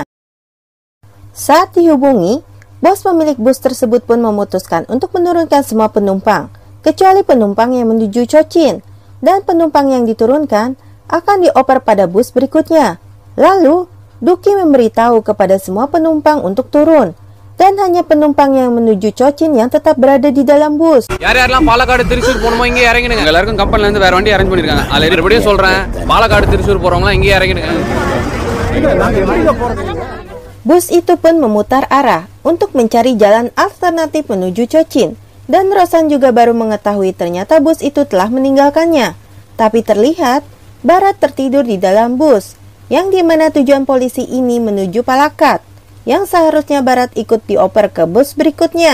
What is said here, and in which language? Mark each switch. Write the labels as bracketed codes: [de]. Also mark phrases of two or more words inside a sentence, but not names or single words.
[id] Saat dihubungi, bos pemilik bus tersebut pun memutuskan untuk menurunkan semua penumpang, kecuali penumpang yang menuju Cochin, dan penumpang yang diturunkan akan dioper pada bus berikutnya. Lalu, Duki memberitahu kepada semua penumpang untuk turun, dan hanya penumpang yang menuju Cochin yang tetap berada di dalam bus. [ta] யாரெல்லாம் பாலக்காடு திருச்சூர் போணுமோ இங்கே இறங்கிடுங்க. எல்லாருக்கும் கம்பெனில இருந்து வேற வண்டி அரேஞ்ச் பண்ணிருக்காங்க. அதுல மறுபடியும் சொல்றேன், பாலக்காடு திருச்சூர் போறவங்க இங்கே இறங்கிடுங்க. [id] Bus itu pun memutar arah untuk mencari jalan alternatif menuju Cochin, dan Roshan juga baru mengetahui ternyata bus itu telah meninggalkannya. Tapi terlihat Barat tertidur di dalam bus, yang dimana tujuan polisi ini menuju Palakkad, yang seharusnya Barat ikut dioper ke bus berikutnya.